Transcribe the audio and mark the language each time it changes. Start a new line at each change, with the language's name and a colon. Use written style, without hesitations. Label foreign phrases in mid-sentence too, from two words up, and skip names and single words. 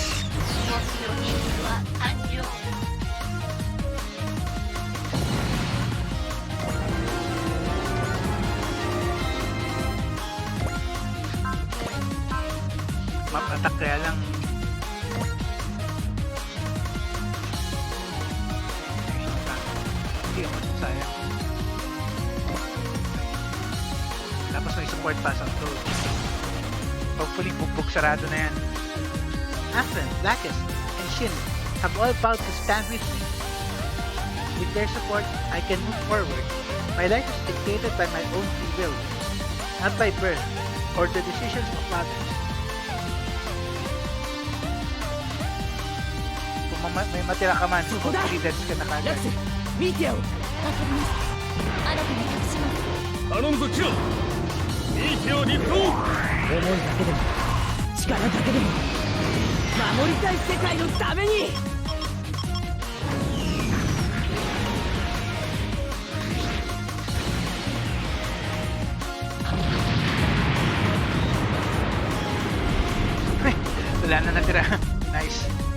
Filipino: Map-attack kaya lang sayang. Tapos may
English: support pass on close.
Filipino: Hopefully bugbog sarado na yan.
English: Afren, Blackest, and Shin have all vowed to stand with me. With their support, I can move forward. My life is dictated by my own free will, not by birth or the decisions of others.
Filipino: Kung may matira ka man, confidence ka na kagad.
Japanese: 見てよ。わかりました。あなたに託します。頼むぞキラ。見てよリフト。思いだけでも力だけでも守りたい世界のために。
Filipino: Wala na natira. Nice.